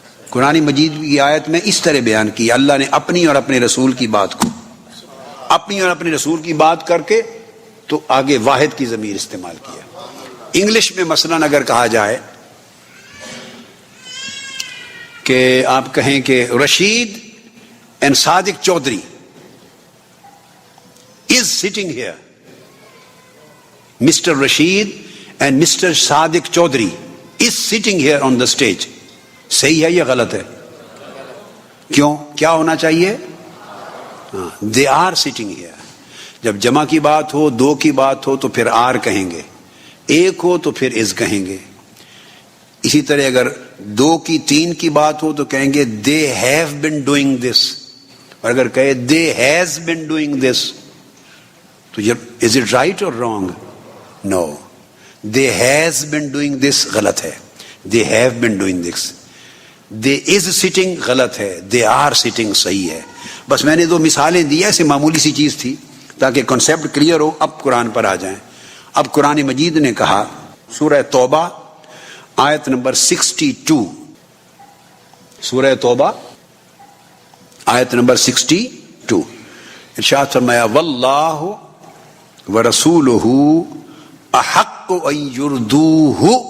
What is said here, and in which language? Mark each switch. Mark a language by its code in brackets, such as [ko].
[ur] قرآن مجید کی آیت میں اس طرح بیان کی، اللہ نے اپنی اور اپنے رسول کی بات کو، اپنی اور اپنے رسول کی بات کر کے تو آگے واحد کی ضمیر استعمال کیا۔ انگلش میں مثلاً اگر کہا جائے کہ آپ کہیں کہ Rashid and Sadiq Chaudhry [en] is sitting here. Mr. Rashid and Mr. Sadiq Chaudhary is sitting here on the stage. [ur] صحیح ہے یا غلط ہے؟ کیوں؟ کیا ہونا چاہیے؟ [en] They are sitting here. [ur] جب جمع کی بات ہو، دو کی بات ہو تو پھر are کہیں گے، ایک ہو تو پھر is کہیں گے۔ اسی طرح اگر دو کی تین کی بات ہو تو کہیں گے [en] they have been doing this، [ur] اور اگر کہے [en] they has been doing this [ur] تو [en] is it right or wrong? No. They has been doing this [ur] غلط ہے، [en] they have been doing this. They is sitting [ur] غلط ہے، [en] they are sitting [ur] صحیح ہے۔ بس میں نے دو مثالیں دی، ایسے معمولی سی چیز تھی تاکہ کنسیپٹ کلیئر ہو۔ اب قرآن پر آ جائیں۔ اب قرآن مجید نے کہا سورہ توبہ آیت نمبر 62، سورہ توبہ آیت نمبر 62 ارشاد فرمایا [ar] واللہ ورسولہ احق ان یردوہ،